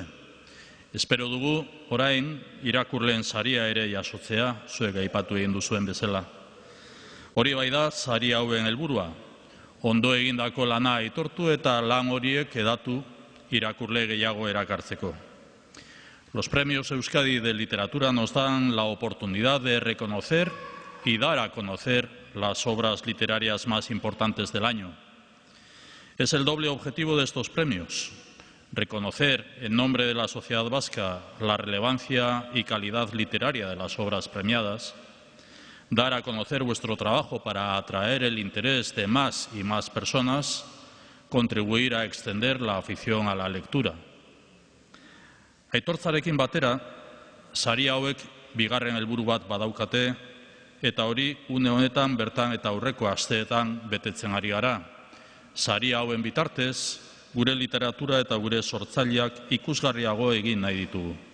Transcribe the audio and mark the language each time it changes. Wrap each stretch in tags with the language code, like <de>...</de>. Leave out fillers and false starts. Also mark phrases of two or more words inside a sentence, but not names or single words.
<eu>Espero dugu, orain, irakurleen saria ere jasotzea, zuek aipatu egin duzuen bezala. Hori bai da, sari hauen helburua, ondo egindako lana aitortu eta lan horiek hedatu irakurle gehiago erakartzeko.</eu> <es>Los premios Euskadi de Literatura nos dan la oportunidad de reconocer y dar a conocer las obras literarias más importantes del año. Es el doble objetivo de estos premios: reconocer en nombre de la sociedad vasca la relevancia y calidad literaria de las obras premiadas, dar a conocer vuestro trabajo para atraer el interés de más y más personas, contribuir a extender la afición a la lectura.</es> <eu>Aitortzarekin batera, sari hauek bigarren helburu bat badaukate, eta hori une honetan bertan eta aurreko asteetan betetzen ari gara. Sari hauen bitartez, gure literatura eta gure sortzaileak ikusgarriago egin nahi ditugu.</eu>